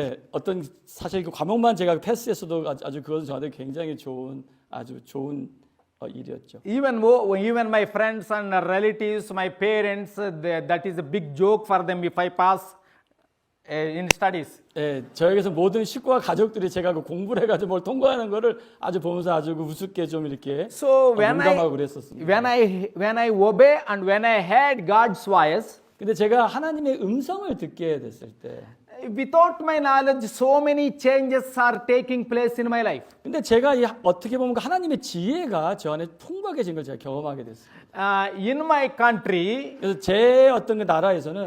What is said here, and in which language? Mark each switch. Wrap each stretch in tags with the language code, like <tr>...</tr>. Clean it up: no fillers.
<ko>어떤 사실 그 과목만 제가 패스했어도 아주 그것은 저한테 굉장히 아주 좋은 일이었죠.</ko> <en>Even my friends and relatives, my parents, that is a big joke for them if I pass in studies.</en> <ko>저에게서 모든 식구와 가족들이 제가 그 공부를 해가지고 뭘 통과하는 거를 아주 보면서 아주 우습게 좀 이렇게</ko> <en>So</en> <ko>농담하고 그랬었습니다.</ko> <en>when I obey and when I heard God's voice,</en> <ko>근데 제가 하나님의 음성을 듣게 됐을 때,</ko> <en>without my knowledge, so many changes are taking place in my life.</en> <ko>근데 제가 어떻게 보면 하나님의 지혜가 저 안에 풍부하게진 걸 제가 경험하게 됐습니다.</ko> <en>In my country,</en> <ko>그래서 제 어떤 그 나라에서는</ko>